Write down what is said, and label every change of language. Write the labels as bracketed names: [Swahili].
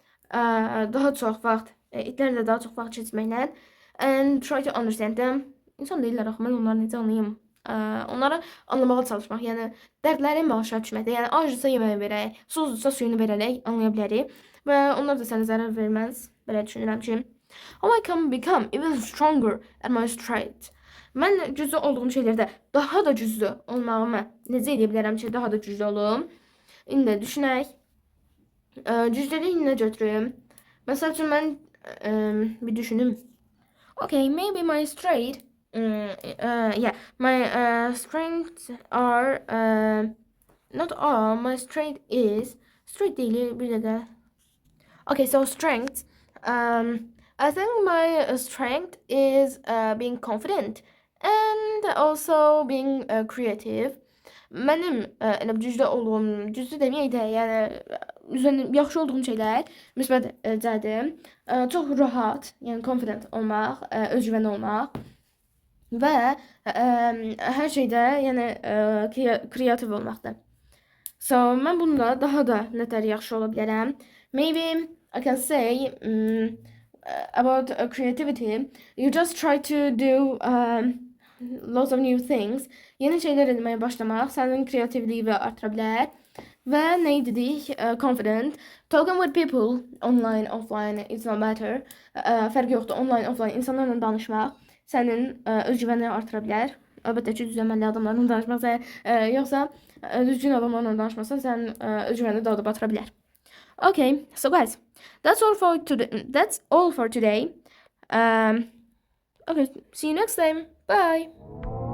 [Azerbaijani] Daha çox vaxt, itlərlə daha çox vaxt keçməklə, and try to understand them. İnsan deyirlər, axı, mən onları necə anlayım? Onları anlamağa çalışmaq, yəni dərdlərini başa düşməkdə, yəni acısa yeməyi verək, susdursa suyunu verərək anlaya bilərik və onlar da sənə zərər verməz, belə düşünürəm ki. [English] How I can become even stronger at my strength. [Azerbaijani] Mən güclü olduğum şeylərdə daha da güclü olmağımı necə edə bilərəm ki, daha da güclü olum? İndi düşünək, güclülüyü nə götürüm? Məsəl üçün mən bir düşünüm. [English] Okay, maybe my straight yeah, my strengths are not all, my strength is straight değil bir dakika. Okay, so strength. I think my strength is being confident and also being creative. [Azerbaijani] Mənim elə güclü olduğum, güclü deməyək də, yəni üzərində yaxşı olduğum şeylər müsbət cəhətim çox rahat, yəni confident olmaq, özgüvənli olmaq və hər şeydə yəni kreativ olmaqdır. So mən bunda daha da nətər yaxşı ola bilərəm. [English] Maybe I can say about creativity. You just try to do lots of new things. [Azerbaijani] Yeni şeyler etmeye başlamaq sənin kreativliyi artıra bilər. Və nə dedik? Confident. [English] Talking with people online, offline, it's no matter. [Azerbaijani] Fərqi yoxdur. Online, offline insanlarla danışmaq sənin özgüvənini artıra bilər. Əlbəttə ki, düzənməli adamlarla danışmaq, yoxsa düzgün adamlarla danışmasan sənin özgüvənini daha da batıra bilər. [English] Okay, so guys, that's all for today. Okay, see you next time. Bye.